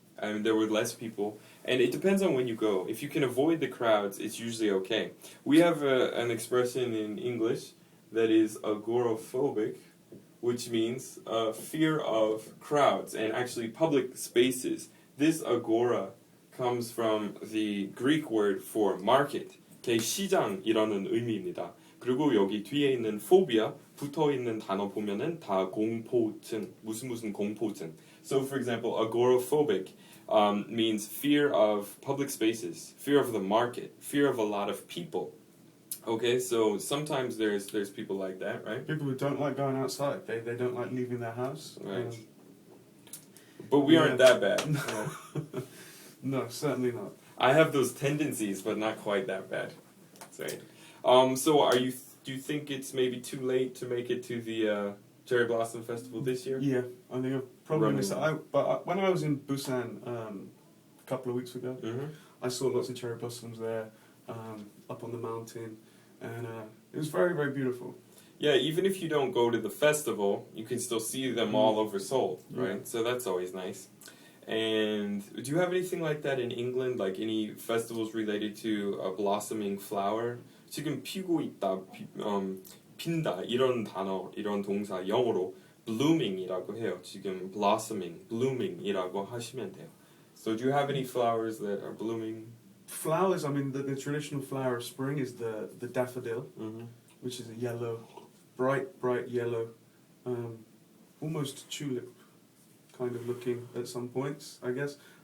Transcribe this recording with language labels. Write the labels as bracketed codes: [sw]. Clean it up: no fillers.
[en] I mean, there were less people. And it depends on when you go. If you can avoid the crowds, it's usually okay. We have an expression in English that is agoraphobic, which means fear of crowds and actually public spaces. This agora comes from the Greek word for market. [ko] 시장이라는 의미입니다. 그리고 여기 뒤에 있는 phobia 붙어 있는 단어 보면은 다 공포증, 무슨 공포증. [en] So for example, agoraphobic means fear of public spaces, fear of the market, fear of a lot of people. Okay, so sometimes there's people like that, right? People who don't like going outside. They don't like leaving their house. Right. But we aren't that bad. No, certainly not. I have those tendencies, but not quite that bad. Right. So do you think it's maybe too late to make it to the Cherry Blossom Festival this year? Yeah, I think I'll probably miss it. But when I was in Busan a couple of weeks ago, I saw lots of cherry blossoms there, up on the mountain, and it was very, very beautiful. Yeah, even if you don't go to the festival, you can still see them all over Seoul, right? Yeah. So that's always nice. And do you have anything like that in England? Like any festivals related to a blossoming flower? [ko] 지금 피고 있다, 핀다 이런 단어, 이런 동사 영어로 blooming이라고 해요. 지금 blossoming, blooming이라고 하시면 돼요. [en] So do you have any flowers that are blooming? Flowers, I mean, the traditional flower of spring is the daffodil, which is a yellow, bright yellow, almost tulip kind of looking at some points, I guess.